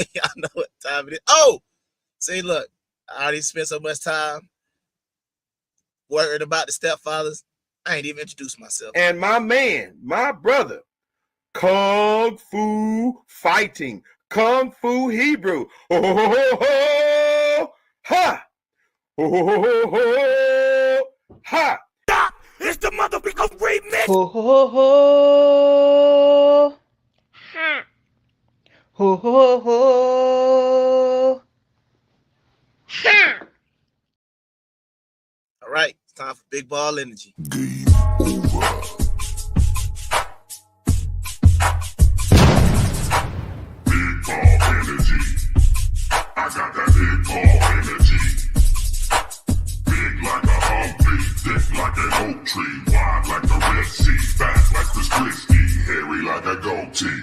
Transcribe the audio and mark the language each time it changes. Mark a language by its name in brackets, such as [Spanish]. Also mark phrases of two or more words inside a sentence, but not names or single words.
[English] Y'all know what time it is. Oh, see, look. I already spent so much time worried about the stepfathers. I ain't even introduced myself. And my man, my brother, Kung Fu Fighting, Kung Fu Hebrew. Ho, ho, ho, ho, ha! Ho, ho, ho, ho, ho, ha! It's the motherfucking remix! Ho ho ho! Ha! Ho ho ho! Ha! All right, it's time for big ball energy. Game over. Big ball energy. I got that big ball energy. Big like a Humvee, thick like an oak tree, wide like the Red Sea, fat like Chris Christie, hairy like a goatee.